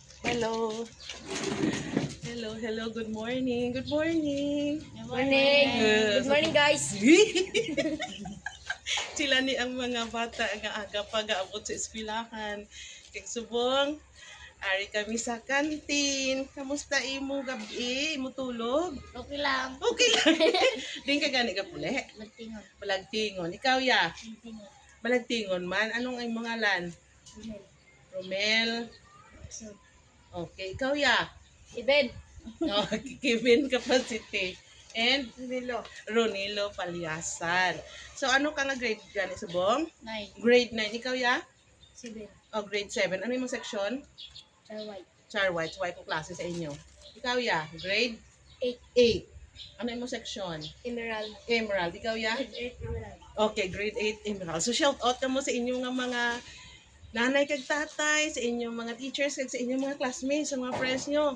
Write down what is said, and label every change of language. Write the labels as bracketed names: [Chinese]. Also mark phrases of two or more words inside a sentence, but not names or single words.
[English] Hello. Hello. Good morning. Good morning. Morning. Good morning, guys. [Hiligaynon] Sila ni ang mga bata nga aga pa gaabot sa eskwelahan. Kay subong, ari kami sa kantin. Kamusta imo gabi? Imo tulog? Okay lang. Okay lang. Din ka gani ka puli? Magtingon. Balagtingon. Ikaw ya? Magtingon. Balagtingon man. Anong ay mga ngalan? Email. Romel. So, Okay. Ikaw ya? Iben. Oh, Kevin Capacity. And Ronilo. Palyasan. So, ano ka nga grade gani subong? 9. Grade 9. Ikaw ya? 7. Oh, grade 7. Ano yung section? Char White. Char White. White ko klase sa inyo. Ikaw ya? Grade 8. 8. Ano yung section? Emerald. Emerald. Ikaw ya? 8 Emerald. Okay, grade 8 Emerald. So, [English] shout out [Hiligaynon] ka mo sa inyong nga mga nanay kag tatay, sa inyong mga teachers, kag sa inyong mga classmates, sa mga friends nyo.